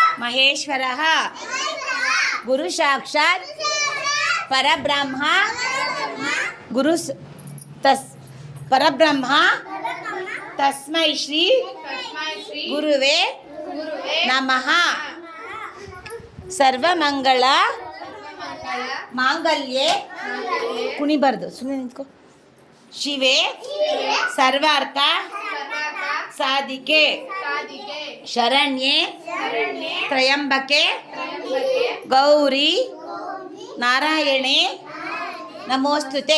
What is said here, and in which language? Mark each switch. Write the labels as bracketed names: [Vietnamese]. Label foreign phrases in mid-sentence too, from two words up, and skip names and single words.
[Sanskrit] ಮಹೇಶ್ವರಃ ಗುರು ಸಾಕ್ಷಾತ್ ಪರಬ್ರಹ್ಮ ಪರಬ್ರಹ್ಮ ತಸ್ಮೈ ಶ್ರೀ ಗುರುವೇ ನಮಃ. ಸರ್ವಮಂಗಳ ಮಾಂಗಲ್ಯೆ [Kannada] ಕುಣಿಬಾರ್ದು, ಸುಮ್ಮನೆ ನಿಂತ್ಕೋ. [Sanskrit] ಶಿವೆ ಸರ್ವಾರ್ಥ ಸಾಧಿಕೆ ಶರಣ್ಯೆ ತ್ರಯಂಬಕೆ ಗೌರಿ ನಾರಾಯಣೆ ನಮೋಸ್ತುತೆ.